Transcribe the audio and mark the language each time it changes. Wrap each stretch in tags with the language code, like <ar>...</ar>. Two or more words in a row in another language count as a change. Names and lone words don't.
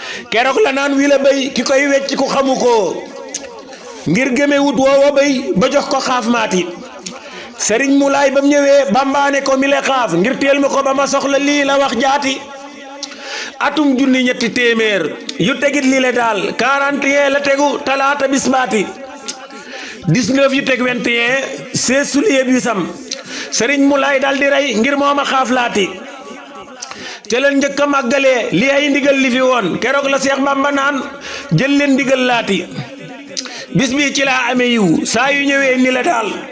<wo>Keroog la naan, "Wi la bay, ki koy wecc ku xamu ko." Ngir gëme wut woo wa bay, ba jox ko xaaf maati. Sëriñ Moulay bam ñëwee, Bamba ne ko, "Mi le xaaf, ngir teel ma ko ba ma soxla lii la wax jaati." Atum junni ñetti téeméer yu tegit lii la daal,</wo> <fr>quarante et un</fr> <wo>la tegu, talaata bis baati.</wo> <fr>Dix-neuf yu teg vingt et un, seize juillet bi sam.</fr> <wo>Sëriñ Moulay daal di rey ngir mooma xaaf laati. Ca la njëkk a màggalee li ay ndigal li fi woon. Keroog la Seex Bamba naan, "Jël leen ndigal laati." Bis bi ci laa amee yiw, saa yu ñëwee ni la daal.</wo>